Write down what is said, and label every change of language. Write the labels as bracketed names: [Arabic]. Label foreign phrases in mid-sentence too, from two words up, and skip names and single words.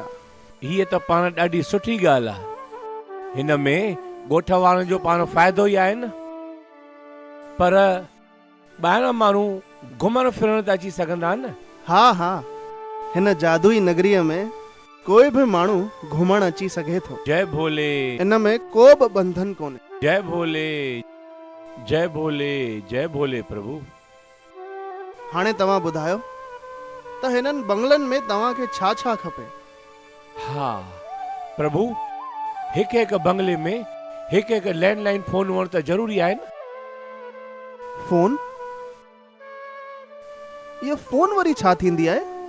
[Sindhi] हीअ त पाण ॾाढी सुठी ॻाल्हि आहे। हिन में ॻोठ वारनि जो पाण फ़ाइदो ई आहे न। पर ॿाहिरां माण्हू घुमण फिरण त अची सघंदा न। हा हा हिन जादुई नगरीअ में कोई भी माण्हू घुमण अची सघे थो। जय भोले। इन में को बि बंधन कोन्हे। जय भोले जय भोले जय भोले प्रभु। हाणे तव्हां ॿुधायो त हिननि बंगलनि में तव्हांखे छा छा खपे? हा प्रभु हिकु हिकु बंगले में हिकु हिकु लैंडलाइन फोन हुअण त ज़रूरी आहे न। फोन? इहो फोन वरी छा थींदी आहे?